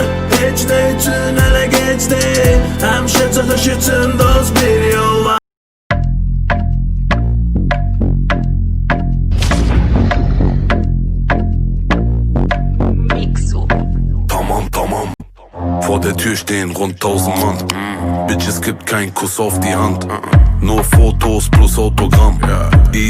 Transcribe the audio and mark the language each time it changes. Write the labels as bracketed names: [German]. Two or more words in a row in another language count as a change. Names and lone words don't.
[Azerbaijani] Heç nə üçün hələ gec deyil, həmişə çıxış üçün dost bir yol var. Tamam. [German] Vor der Tür stehen rund 1000 Mann. Bitches gibt keinen Kuss auf die Hand. Nur Fotos plus Autogramm.